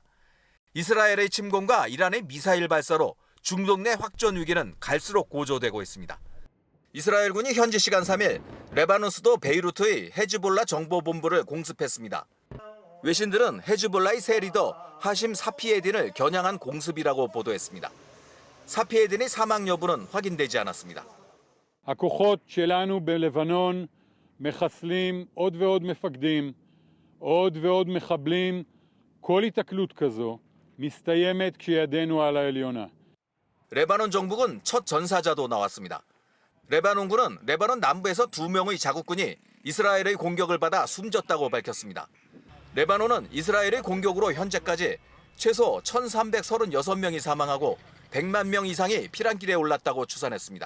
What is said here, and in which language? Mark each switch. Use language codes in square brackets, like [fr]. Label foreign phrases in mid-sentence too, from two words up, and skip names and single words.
[ko] 이스라엘의 침공과 이란의 미사일 발사로 중동 내 확전 위기는 갈수록 고조되고 있습니다. 이스라엘군이 현지 시간 3일 레바논 수도 베이루트의 헤즈볼라 정보본부를 공습했습니다. 외신들은 헤즈볼라의 새 리더 하심 사피에딘을 겨냥한 공습이라고 보도했습니다. 사피에딘의 사망 여부는 확인되지 않았습니다. [he] הכוחות שלנו בלבנון מחסלים עוד ועוד מפקדים, עוד ועוד מחבלים. כל התקלות כזו מסתיימת כשידנו על העליונה. [ko] 레바논 정부군 첫 전사자도 나왔습니다. 레바논군은 레바논 남부에서 2명의 자국군이 이스라엘의 공격을 받아 숨졌다고 밝혔습니다. 레바논은 이스라엘의 공격으로 현재까지 최소 1,336명이 사망하고 100만 명 이상이 피난길에 올랐다고 추산했습니다.